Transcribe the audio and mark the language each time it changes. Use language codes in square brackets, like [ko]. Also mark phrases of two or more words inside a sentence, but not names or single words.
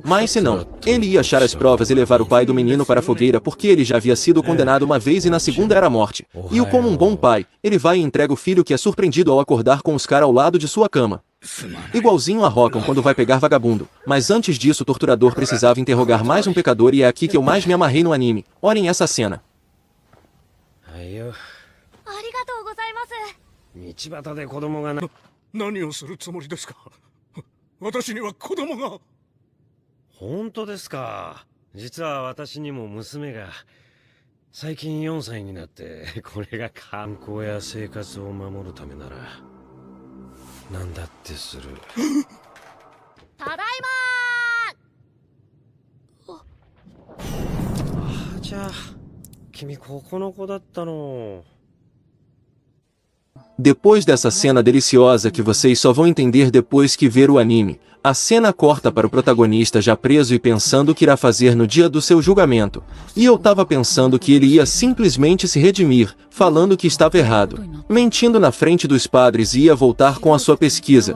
[pt] Mas se não, ele ia achar as provas e levar o pai do menino para a fogueira, porque ele já havia sido condenado uma vez e na segunda era a morte. E como um bom pai, ele vai e entrega o filho, que é surpreendido ao acordar com os caras ao lado de sua cama. Igualzinho a Rockham quando vai pegar vagabundo. Mas antes disso o torturador precisava interrogar mais um pecador, e é aqui que eu mais me amarrei no anime. Olhem essa cena. [ja] ありがとうございます。道端で子供が何をするつもりですか。私には子供が。本当ですか。実は私にも娘が最近4歳になって、これが観光や生活を守るためなら何だってする。ただいまー。あ、じゃあ君ここの子だったの。 [pt] Depois dessa cena deliciosa que vocês só vão entender depois que ver o anime, a cena corta para o protagonista já preso e pensando o que irá fazer no dia do seu julgamento. E eu tava pensando que ele ia simplesmente se redimir, falando que estava errado, mentindo na frente dos padres, e ia voltar com a sua pesquisa.